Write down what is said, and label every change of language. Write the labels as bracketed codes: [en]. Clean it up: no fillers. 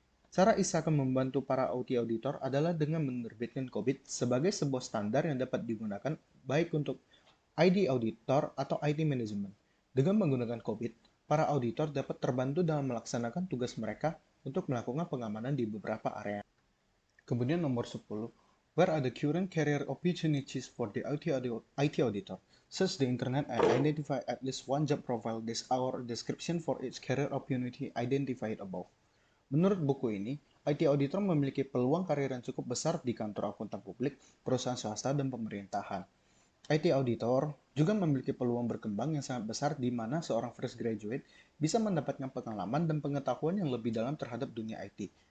[id] Cara ISAKA membantu para OT auditor adalah dengan menerbitkan COBIT sebagai sebuah standar yang dapat digunakan baik untuk ID auditor atau IT management. Dengan menggunakan COBIT, para auditor dapat terbantu dalam melaksanakan tugas mereka untuk melakukan pengamanan di beberapa area. Kemudian nomor 10, [en] where are the current career opportunities for the IT auditor? Search the internet and identify at least one job profile or description for each career opportunity identified above. [id] Menurut buku ini, IT auditor memiliki peluang karir yang cukup besar di kantor akuntan publik, perusahaan swasta, dan pemerintahan. IT auditor juga memiliki peluang berkembang yang sangat besar di mana seorang fresh graduate bisa mendapatkan pengalaman dan pengetahuan yang lebih dalam terhadap dunia IT.